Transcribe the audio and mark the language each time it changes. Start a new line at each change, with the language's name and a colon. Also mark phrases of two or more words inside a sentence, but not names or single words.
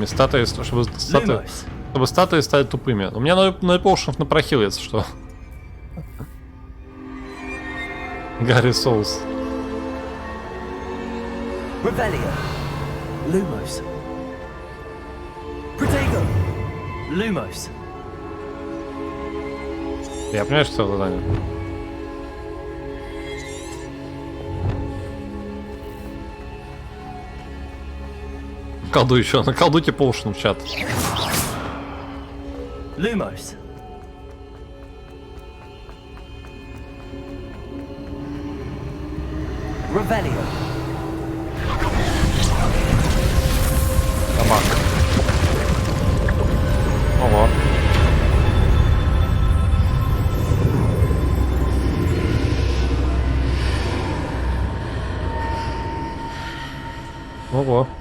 Russian: Статуи, чтобы статуи стали тупыми. У меня 0 поушенов на прохил, если что. Гарри Соус. Revelio. Lumos. Protego. Lumos. Я понимаю, что это задание. Колду еще, наколдуйте поушен в чат. Lumos. Revelio. Тамак. Ого. Ого.